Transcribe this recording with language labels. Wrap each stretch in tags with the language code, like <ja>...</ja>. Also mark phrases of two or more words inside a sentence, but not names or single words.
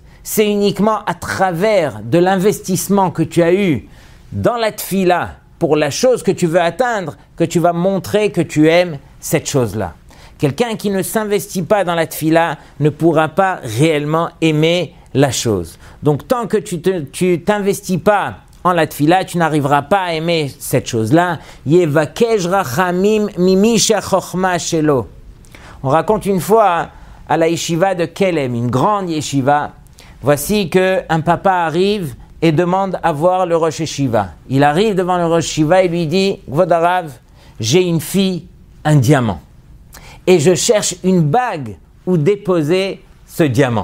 <fr>C'est uniquement à travers de l'investissement que tu as eu dans la tefila pour la chose que tu veux atteindre que tu vas montrer que tu aimes cette chose-là. Quelqu'un qui ne s'investit pas dans la tefila ne pourra pas réellement aimer la chose. Donc tant que tu t'investis pas en la tefila, tu n'arriveras pas à aimer cette chose-là.</fr> <he>יבקש רחמים ממי שהחכמה שלו.</he> <fr>On raconte une fois à la yeshiva de Kelem, une grande yeshiva. Voici qu'un papa arrive et demande à voir le</fr> <he>ראש ישיבה.</he> <fr>Il arrive devant le</fr> <he>ראש ישיבה</he> <fr>et lui dit,</fr> <he>כבוד הרב,</he> <fr>j'ai une fille, un diamant. Et je cherche une bague où déposer ce diamant.</fr>